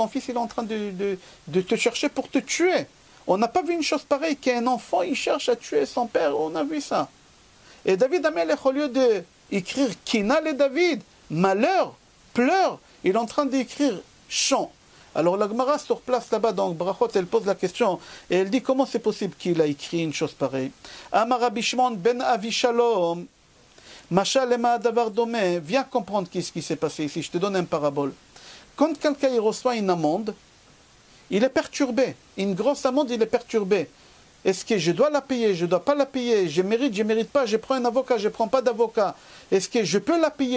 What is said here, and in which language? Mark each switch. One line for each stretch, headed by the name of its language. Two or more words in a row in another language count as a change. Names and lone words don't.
French: Ton fils, il est en train de te chercher pour te tuer. On n'a pas vu une chose pareille, qu'un enfant, il cherche à tuer son père. On a vu ça. Et David Amelech, au lieu d'écrire
Hebrew: קינה לדוד,
French: malheur, pleure, il est en train d'écrire chant. Alors la Gemara sur place là-bas, dans Brachot, elle pose la question, et elle dit comment c'est possible qu'il a écrit une chose pareille.
Hebrew: אמר רבי שמעון בן אבישלום, משל למה דבר דומה,
French: viens comprendre ce qui s'est passé ici, je te donne une parabole. Quand quelqu'un reçoit une amende, il est perturbé. Une grosse amende, il est perturbé. Est-ce que je dois la payer? Je ne dois pas la payer? Je mérite pas? Je prends un avocat? Je ne prends pas d'avocat? Est-ce que je peux la payer?